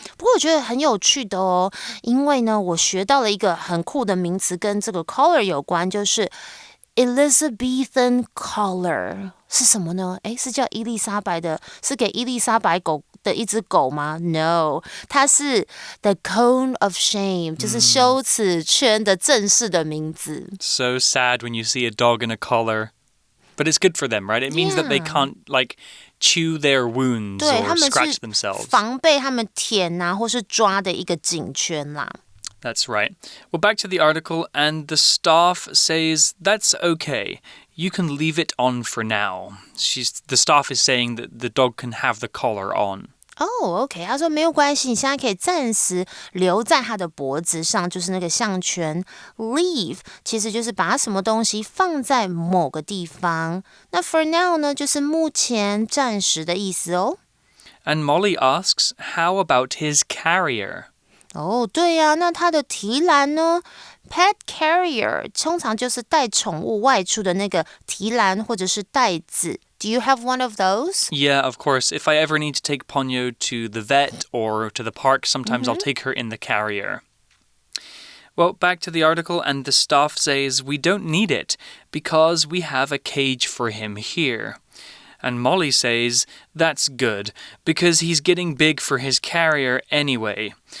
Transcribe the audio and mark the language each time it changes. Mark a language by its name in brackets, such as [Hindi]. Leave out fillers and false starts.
[Chinese] 不过我觉得很有趣的哦，因为呢，我学到了一个很酷的名词，跟这个 collar 有关，就是 Elizabethan collar 是什么呢？是叫伊丽莎白的，是给伊丽莎白狗的一只狗吗 ？No， 它是 [English] the cone of shame， [Chinese] 就是羞耻圈的正式的名字。 [English] So sad when you see a dog in a collar. But it's good for them, right? It means that they can't, chew their wounds or scratch themselves. [Chinese] 防备他们舔啊，或是抓的一个颈圈啦。 [English] That's right. Well, back to the article, and the staff says, That's okay. You can leave it on for now. The staff is saying that the dog can have the collar on. [Chinese] OK， 他说没有关系，你现在可以暂时留在他的脖子上，就是那个项圈。 Leave 其实就是把什么东西放在某个地方。那 for now 呢，就是目前、暂时的意思哦。 [English] And Molly asks, How about his carrier? [Chinese] 对呀，那他的提篮呢 ？Pet carrier 通常就是带宠物外出的那个提篮或者是袋子。 [English] Do you have one of those? Yeah, of course. If I ever need to take Ponyo to the vet or to the park, sometimes I'll take her in the carrier. Well, back to the article, and the staff says we don't need it because we have a cage for him here. And Molly says, That's good, because he's getting big for his carrier anyway.